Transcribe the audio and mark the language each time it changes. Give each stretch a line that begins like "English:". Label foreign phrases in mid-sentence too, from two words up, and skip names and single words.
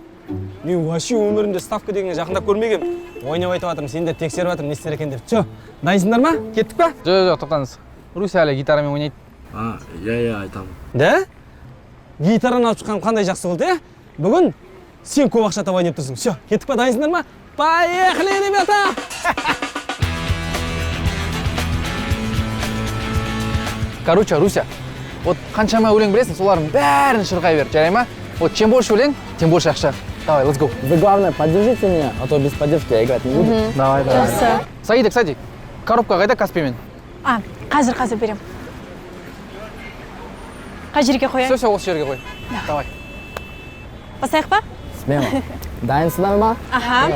Kazakh: Мен вообще өмірімде ставка дегенге жақындап көрмегем. Ойнап айтып жатырмын, сендер тексеріп жатырмын, не істер екен деп. Че, дайынсыңдар ма? Кеттік па? Жоқ, тоқтаңыз. Руся әлі гитарамен ойнайды. Иә, айтамын. Да? Гитараны алып шыққан қандай жақсы болды, е? Бүгін сен көп ақша табайын деп тұрсың. Все, кеттік па, дайынсыңдар ма?
Russian: Поехали, ребята!
Kazakh: Короче, Руся, вот қаншама өлең білесің, солардың бәрін шырқай бер, жарай ма?
Russian: Вот чем больше өлең, тем больше ақша. Давай,
English: let's go.
Russian: Вы, главное, поддержите меня, а то без поддержки я играть не буду. Давай. Саида, кстати,
Kazakh: коробка қайда Каспиймен? Қазір берем. Қай жерге қояйын? Все, осы жерге қой. Давай. Басайық па? Смело. Дайынсыңдар ма? Аха.